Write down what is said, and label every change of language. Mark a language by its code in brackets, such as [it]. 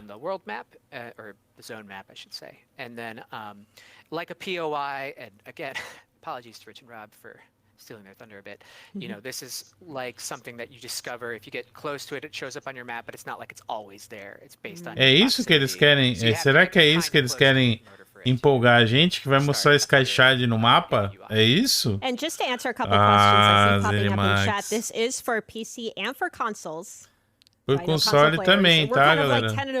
[en] On the world map or the zone map, I should say. And then like a POI, and again, apologies to Rich and Rob for stealing their thunder a bit. You know, this is like something that you discover. If you get close to it, it shows up on your map, but it's not like it's always there. It's based on. [pt] É isso que eles querem. Será que é isso que eles querem empolgar a gente, que vai mostrar Sky Shard no mapa? É isso? [en] And just to answer a couple questions I see popping up in chat, this is for PC and for consoles. [pt] Por console também, tá, galera?